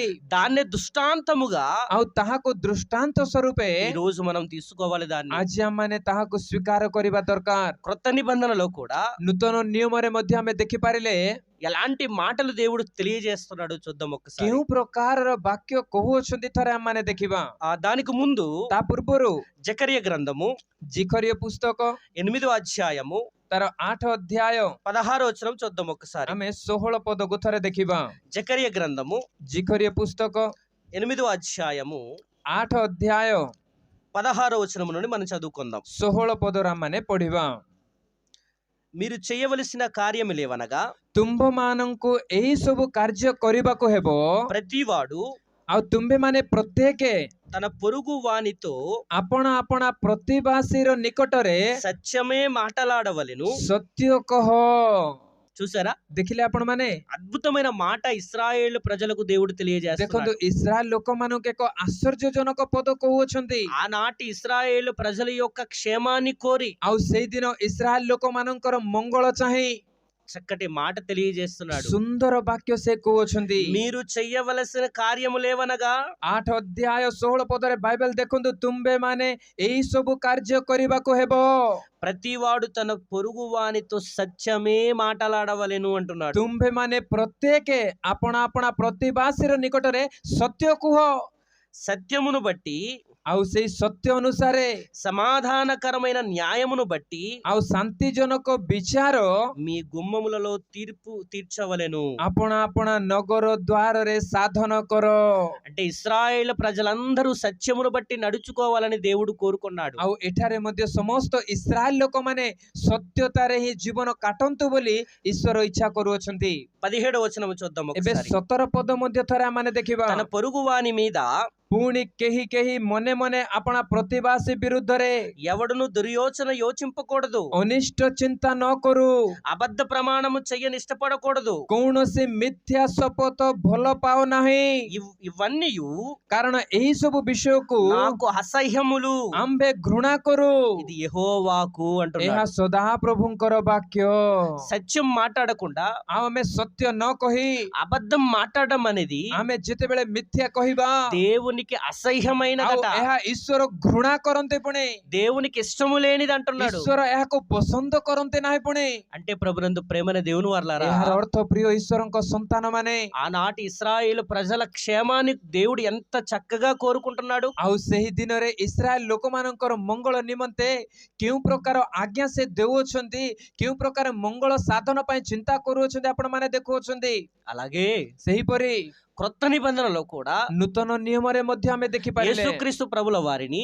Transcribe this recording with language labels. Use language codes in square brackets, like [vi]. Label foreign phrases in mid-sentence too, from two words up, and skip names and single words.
[te] దాన్నే దృష్టాంతముగా [or] ଆଉ ତାହାକୁ ଦୃଷ୍ଟାନ୍ତ ସ୍ୱରୂପେ [te] ఈ రోజు మనం తీసుకోవాలి. దాన్ని [or] ଆଜି ଆମମାନେ ତାହାକୁ ସ୍ୱୀକାର କରିବା ଦରକାର। [te] క్రొత్త నిబంధనలో కూడా [or] ନୂତନ ନିୟମରେ ମଧ୍ୟ ଆମେ ଦେଖିପାରିଲେ [te] ఎలాంటి మాటలు దేవుడు తెలియజేస్తున్నాడు చూద్దాం ఒక్కసారి. [or] କେଉଁ ପ୍ରକାରର ବାକ୍ୟ କହୁଅଛନ୍ତି ଥରେ ଆମମାନେ ଦେଖିବା। [te] దానికి ముందు [or] ତା ପୂର୍ବରୁ [te] జకర్య గ్రంథము [or] ଜିଖରୀୟ ପୁସ୍ତକ [te] 8వ అధ్యాయము [or] ତାର 8 ଅଧ୍ୟାୟ [te] 16వ వచనం చూద్దాం ఒక్కసారి. [or] ଆମେ 16 ପଦକୁ ଥରେ ଦେଖିବା। [te] జకర్య గ్రంథము [or] ଜିଖରୀୟ పుస్తକ [te] 8వ అధ్యాయము [or] 8 ଅଧ୍ୟାୟ [te] 16వ వచనం నుండి మనం చదువుకుందాం. [or] 16 ପଦରୁ ଆମମାନେ ପଢିବା। [te] మీరు చేయవలసిన కార్యములేవనగా [or] ତୁମ୍ଭମାନଙ୍କୁ ଏହି ସବୁ କାର୍ଯ୍ୟ କରିବାକୁ ହେବ, [te] ప్రతివాడు [or] ଆଉ ତୁମ୍ଭେମାନେ ପ୍ରତ୍ୟେକ [te] తన పొరుగు వానితో [or] ଆପଣା ଆପଣା ପ୍ରତିବାସୀର ନିକଟରେ [te] సత్యమే మాటలాడవలెను. [or] ସତ୍ୟ କହ। [te] చూసారా, [or] ଦେଖିଲେ ଆପଣ ମାନେ, [te] అద్భుతమైన మాట ఇశ్రాయేలు ప్రజలకు దేవుడు [or] ଦେଖନ୍ତୁ [te] తెలియజేస్తున్నాడు. [or] ଇସ୍ରାଏଲ ଲୋକମାନଙ୍କୁ ଏକ ଆଶ୍ଚର୍ଯ୍ୟଜନକ ପଦ କହୁଅଛନ୍ତି। [te] ఆనాటి ఇశ్రాయేలు ప్రజల యొక్క క్షేమాన్ని కోరి [or] ଆଉ ସେଇଦିନ ଇସ୍ରାଏଲ ଲୋକମାନଙ୍କର ମଙ୍ଗଳ ଚାହିଁ [te] చక్కటి మాట తెలియజేస్తున్నాడు. [or] ସୁନ୍ଦର ବାକ୍ୟ ସେ କହୁଅଛନ୍ତି। [te] మీరు చెయ్యవలసిన కార్యములేవనగా [or] 8 ଅଧ୍ୟାୟ 16 ପଦରେ ବାଇବେଲ ଦେଖନ୍ତୁ, ତୁମ୍ଭେମାନେ ଏହି ସବୁ କାର୍ଯ୍ୟ କରିବାକୁ ହେବ, [te] ప్రతివాడు తన పొరుగు వానితో సత్యమే మాటలాడవలెను అంటున్నాడు. [or] ତୁମ୍ଭେମାନେ ପ୍ରତ୍ୟେକ ଆପଣା ଆପଣା ପ୍ରତିବାସୀର ନିକଟରେ ସତ୍ୟ କୁହ। [te] సత్యమును బట్టి, [or] ଆଉ ସେଇ ସତ୍ୟ ଅନୁସାରେ, [te] సమాధానకరమైన న్యాయమును బట్టి [or] ଆଉ ଶାନ୍ତିଜନକ ବିଚାର [te] మీ గుమ్మములలో తీర్పు తీర్చవలెను. [or] ଆପଣା ଆପଣା ନଗର ଦ୍ୱାରରେ ସାଧନ କର। [te] అంటే ఇశ్రాయేలు ప్రజలందరూ సత్యమును బట్టి నడుచుకోవాలని దేవుడు కోరుకున్నాడు. [or] ଆଉ ଏଠାରେ ମଧ୍ୟ ସମସ୍ତ ଇସ୍ରାଏଲ ଲୋକମାନେ ସତ୍ୟତାରେ ହିଁ ଜୀବନ କାଟନ୍ତୁ ବୋଲି ଈଶ୍ୱର ଇଚ୍ଛା କରୁଅଛନ୍ତି। [te] 17వ వచనం చూద్దాం [or] ଏବେ [te] ఒకసారి. [or] 17 ପଦ ମଧ୍ୟ ଥରେ ଆମମାନେ ଦେଖିବା। [te] తన పొరుగు వాని మీద [or] ପୁଣି କେହି କେହି ମନେ ମନେ ଆପଣା ପ୍ରତିବାସୀ ବିରୁଦ୍ଧରେ [te] ఎవడును దుర్యోచన యోచింపకూడదు, [or] ଅନିଷ୍ଟ ଚିନ୍ତା ନ କରୁ, [te] అబద్ధ ప్రమాణము చెయ్యని ఇష్టపడకూడదు. [or] କୌଣସି ମିଥ୍ୟା ଶପଥ ଭଲ ପାଉ ନାହିଁ, [te] ఇవన్నీ [or] କାରଣ ଏହି ସବୁ ବିଷୟକୁ [te] నాకు అసహ్యములు. [or] ଆମ୍ଭେ ଘୃଣା କରୁ। [te] ఇది యెహోవాకు [or] ଏହା [te] అంటున్నాడు. [or] ସଦାପ୍ରଭୁଙ୍କର ବାକ୍ୟ। [te] సత్యం మాట్లాడకుండా [or] ଆଉ ଆମେ ସତ୍ୟ ନ କହି [te] అబద్ధం మాట్లాడడం అనేది [or] ଆମେ ଯେତେବେଳେ ମିଥ୍ୟା କହିବା, [te] దేవునికి [or] ଆଉ [te] అసహ్యమైనదట. [or] ଏହା ଈଶ୍ୱର ଘୃଣା କରନ୍ତି ପୁଣି, [te] దేవునికి ఇష్టము లేనిది అంటున్నాడు. [or] ଈଶ୍ୱର ଏହାକୁ ପସନ୍ଦ କରନ୍ତି ନାହିଁ ପୁଣି। [te] అంటే ప్రభునందు ప్రేమన దేవుని వర్లారా, [or] ଏହାର ଅର୍ଥ ପ୍ରିୟ ଈଶ୍ୱରଙ୍କ ସନ୍ତାନ ମାନେ, [te] ఆనాటి ఇశ్రాయేలు ప్రజల క్షేమాన్ని దేవుడు ఎంత చక్కగా కోరుకుంటున్నాడు. [or] ଆଉ ସେହି ଦିନରେ ଇସ୍ରାଏଲ ଲୋକମାନଙ୍କର ମଙ୍ଗଳ ନିମନ୍ତେ କେଉଁ ପ୍ରକାର ଆଜ୍ଞା ସେ ଦେଉଅଛନ୍ତି, କେଉଁ ପ୍ରକାର ମଙ୍ଗଳ ସାଧନ ପାଇଁ ଚିନ୍ତା କରୁଅଛନ୍ତି ଆପଣ ମାନେ ଦେଖୁଅଛନ୍ତି। [te] అలాగే [or] ସେହିପରି [te] క్రొత్త నిబంధనలో కూడా [or] ନୂତନ ନିୟମରେ ମଧ୍ୟ ଆମେ ଦେଖିପାରିଲେ [te] యేసుక్రీస్తు ప్రభుల వారిని